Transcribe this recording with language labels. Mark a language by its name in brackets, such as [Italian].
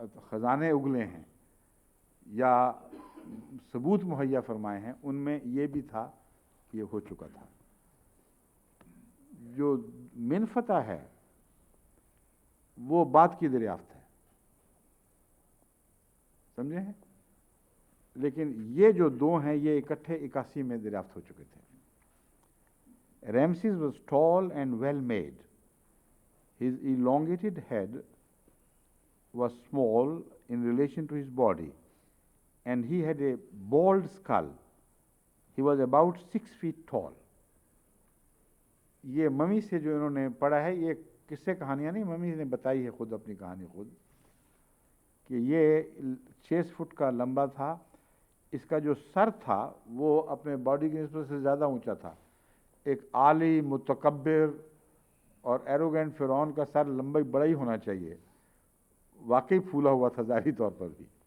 [Urdu] خزانے اگلے ہیں یا ثبوت مہیا فرمائے ہیں، ان میں یہ بھی تھا کہ یہ ہو چکا تھا۔ جو منفتح ہے وہ بعد کی دریافت ہے، سمجھے ہیں؟ لیکن یہ جو دو ہیں یہ اکٹھے 81 میں دریافت ہو چکے تھے۔ [English] Ramses was tall and well made. His elongated head was small in relation to his body, and he had a bald skull. He was about 6 feet tall. [Urdu] یہ ممی سے جو انہوں نے پڑھا ہے، یہ قصے کہانیاں نہیں، ممی نے بتائی ہے خود اپنی کہانی خود، کہ یہ 6 فٹ کا لمبا تھا، اس کا جو سر تھا وہ اپنے باڈی کی نسبت سے زیادہ اونچا تھا۔ ایک عالی متکبر اور ایروگینٹ فرعون کا سر لمبا بڑا ہی ہونا چاہیے، واقعی پھولا ہوا تھا ظاہری طور پر بھی۔